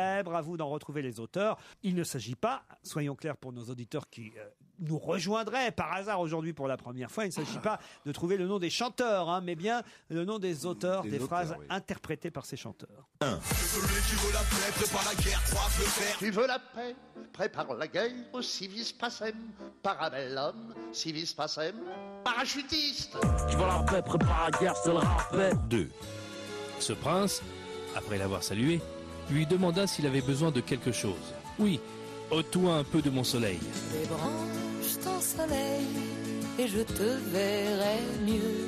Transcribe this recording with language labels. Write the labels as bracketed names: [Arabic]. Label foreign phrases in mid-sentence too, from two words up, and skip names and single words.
[French] À vous d'en retrouver les auteurs. Il ne s'agit pas, soyons clairs pour nos auditeurs qui nous rejoindraient par hasard aujourd'hui pour la première fois, il ne s'agit pas de trouver le nom des chanteurs, hein, mais bien le nom des auteurs des phrases interprétées par ces chanteurs. 1. Celui qui veut la paix prépare la guerre, croise le fer. Tu veux la paix, prépare la guerre, [Latin] civis pacem, parabellum, civis pacem, parachutiste. [French] Qui veut la paix, prépare la guerre, c'est le rappel. 2. Ce prince, après l'avoir salué, lui demanda s'il avait besoin de quelque chose. Oui, ôte-toi un peu de mon soleil. Débranche ton soleil et je te verrai mieux.